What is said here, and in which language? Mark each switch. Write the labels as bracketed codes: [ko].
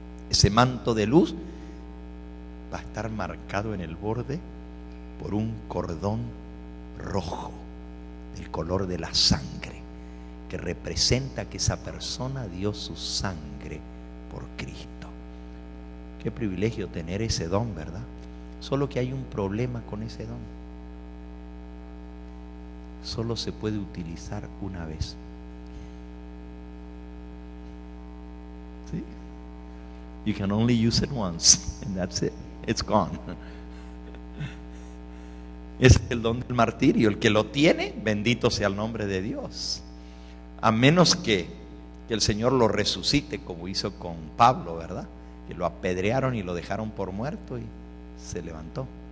[es] Ese manto de luz va a estar marcado en el borde por un cordón rojo, del color de la sangre, que representa que esa persona dio su sangre por Cristo. Qué privilegio tener ese don, ¿verdad? Solo que hay un problema con ese don. Solo se puede utilizar una vez. ¿Sí? [en] You can only use it once, and that's it. It's gone. [es] Es el don del martirio. El que lo tiene, bendito sea el nombre de Dios. A menos que el Señor lo resucite, como hizo con Pablo, ¿verdad? Que lo apedrearon y lo dejaron por muerto y se levantó.